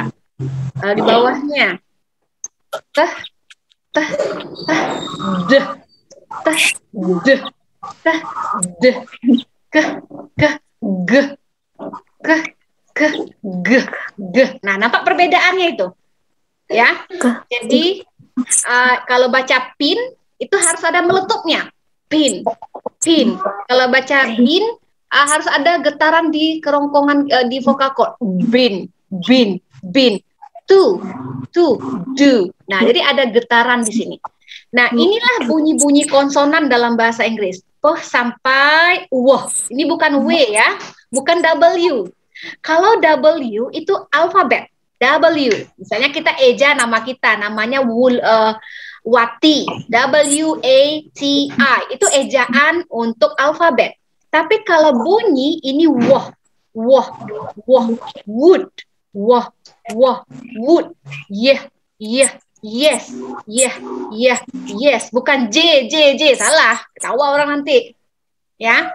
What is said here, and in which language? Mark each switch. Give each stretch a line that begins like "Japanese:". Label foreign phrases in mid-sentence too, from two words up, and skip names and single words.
Indonesian: Di bawahnya. Tah, deh, deh, deh, ge. Nah, nampak perbedaannya itu, ya. Jadi kalau baca pin itu harus ada meletupnya, pin. Kalau baca bin harus ada getaran di kerongkongan di
English: vocal cord,
Indonesian: bin. To, do. Nah, jadi ada getaran di sini. Nah, inilah bunyi-bunyi konsonan dalam bahasa Inggris. Sampai wah. Ini bukan W ya, bukan W. Kalau W itu alfabet. W. Misalnya kita eja nama kita, namanya Wati. W-A-T-I. Itu ejaan untuk alfabet. Tapi kalau bunyi ini wood.
English: Wood. Yes.
Indonesian: Bukan J. Salah. Ketawa orang nanti. Ya.